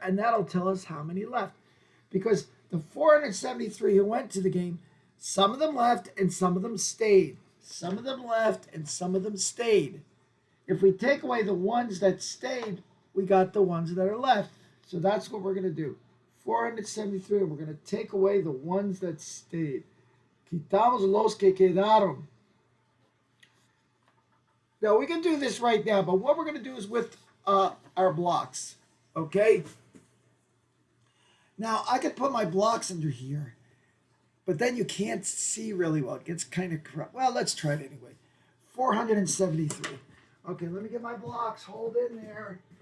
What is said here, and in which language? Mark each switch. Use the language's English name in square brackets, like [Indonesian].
[English] And that'll tell us how many left. Because the 473 who went to the game, some of them left and some of them stayed. Some of them left and some of them stayed. If we take away the ones that stayed, we got the ones that are left. So that's what we're going to do. 473, we're going to take away the ones that stayed. [Spanish] Quitamos los que quedaron. [English] Now, we can do this right now, but what we're going to do is with our blocks, okay? Now, I could put my blocks under here, but then you can't see really well. It gets kind of corrupt. Well, let's try it anyway. 473. Okay, let me get my blocks. Hold in there.